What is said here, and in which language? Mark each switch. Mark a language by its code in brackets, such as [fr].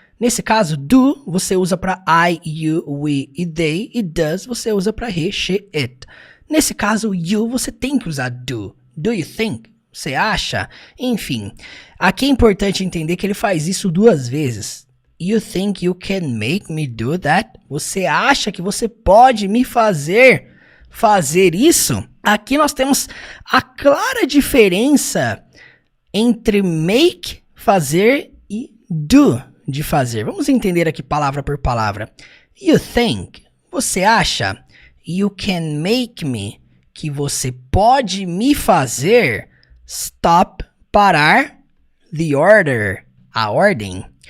[pt] Nesse caso, do você usa para I, you, we e they, e does você usa para he, she, it. Nesse caso, you você tem que usar do. [en] Do you think? [pt] Você acha? Enfim, aqui é importante entender que ele faz isso duas vezes. [en] You think you can make me do that? [pt] Você acha que você pode me fazer isso? Aqui nós temos a clara diferença entre make, fazer, e do, de fazer. Vamos entender aqui palavra por palavra. [en] You think, [pt] você acha, [en] you can make me, [pt] que você pode me fazer, stop, parar, [en] the order, [pt] a ordem.